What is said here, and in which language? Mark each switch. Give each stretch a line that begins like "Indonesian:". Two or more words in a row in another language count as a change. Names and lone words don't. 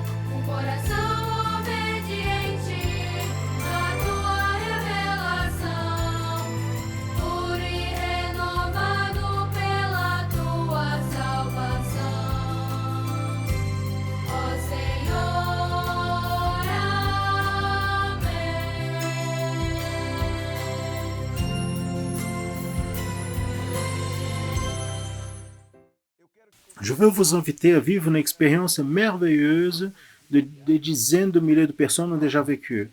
Portuguese: Um coração obediente à tua revelação, puro e renovado pela tua salvação. Ó Senhor,
French: Je veux vous inviter à vivre une expérience merveilleuse de des dizaines de milliers de personnes ont déjà vécu.